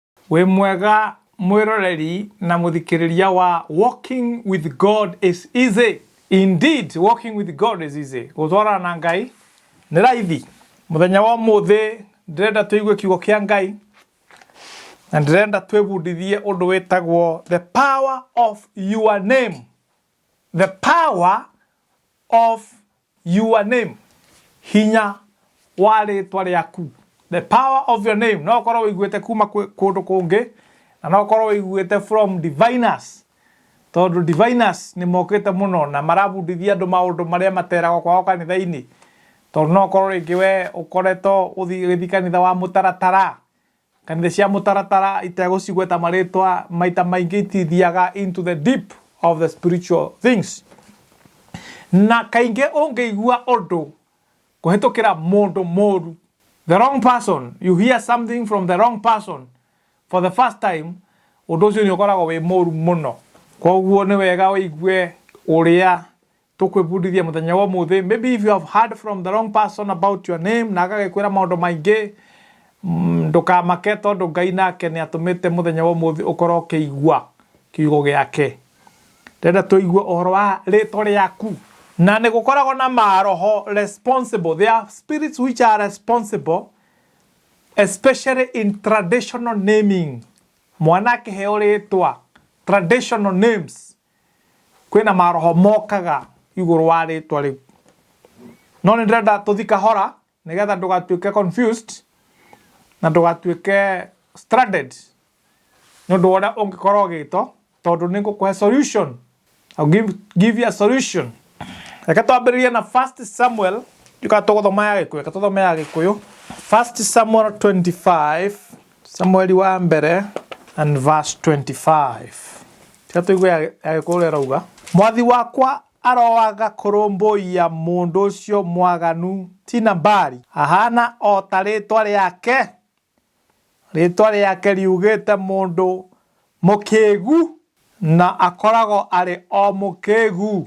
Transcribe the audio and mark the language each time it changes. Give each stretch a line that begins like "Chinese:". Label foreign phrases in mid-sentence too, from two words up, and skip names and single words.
Kikuyu: we mwega mwiroreri na muthikiriria wa
English: walking with God is easy. Indeed, walking with God is easy.
Kikuyu: Gutwara na Ngai ni raithi. Muthenya wa muthi ndirenda tuigue kiugo kia Ngai na ndirenda twibundithie undu witagwo
English: the power of your name. The power of your name.
Kikuyu: Hinya wa ritwa riaku.
English: The power of your name.
Kikuyu: No korwo wiguite kuma kundu kungi na no korwo wiguite
English: from diviners.
Kikuyu: Tondu diviners ni mokite muno na marabundithia andu maundu maria materagwo kwao kanitha-ini. Tondu no korwo ringi we ukoretwo uthi kanitha wa mutaratara. Kanitha cia mutaratara itegũcigweta maritwa maita maingi itithiaga
English: into the deep of the spiritual things.
Kikuyu: Na kaingi ungeigua undu kuhitukira mundu moru,
English: the wrong person, you hear something from the wrong person for the first time,
Kikuyu: undu ucio ni ukoragwo wi moru muno. Koguo ni wega wigue uria tukwibundithia muthenya wa muthi.
English: Maybe if you have heard from the wrong person about your name
Kikuyu: na agagikwira maundu maingi, ndukamake tondu Ngai nake ni atumite muthenya wa muthi ukorwo ukiigua kiugo giake. Ndenda tuigue uhoro wa ritwa riaku. Na ni gukoragwo na maroho responsible.
English: There are spirits which are responsible, especially in traditional naming.
Kikuyu: Mwana akiheo ritwa,
English: traditional names.
Kikuyu: Kwina maroho mokaga iguru wa ritwa riu. No ni ndenda tuthika hora nigetha ndugatuike confused na ndugatuike stranded. No ndwona ungikorwo gito tondu ningukuhe solution.
English: I'll give you a solution.
Kikuyu: Reka twambĩrĩrie na 1 Samuel. Yuka tuguthoma ya Gĩkũyũ. Reka tuthome ya Gĩkũyũ. 1 Samuel 25. Samuel wa mbere
English: and verse
Kikuyu: 25. Reka tuigue ya Gĩkũyũ rauga. Mwathi wakwa aroaga kũrũmbũiya mũndũ ũcio mwaganu ti Nabali. Ahana o ta rĩtwa rĩake. Rĩtwa rĩake riugĩte mũndũ mũkĩĩgu na akoragwo arĩ o mũkĩĩgu.